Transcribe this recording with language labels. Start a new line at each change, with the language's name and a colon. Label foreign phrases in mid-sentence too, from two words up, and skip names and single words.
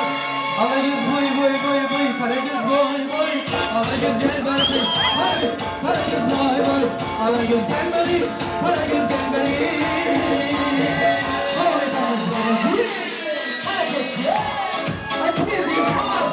Turkish: Alagöz boy boy boy boy, Karagöz boy boy. Alagöz gel bari, Karagöz boy boy. Alagöz gel bari, Karagöz gel bari. Boy boy.
English: Let's music, come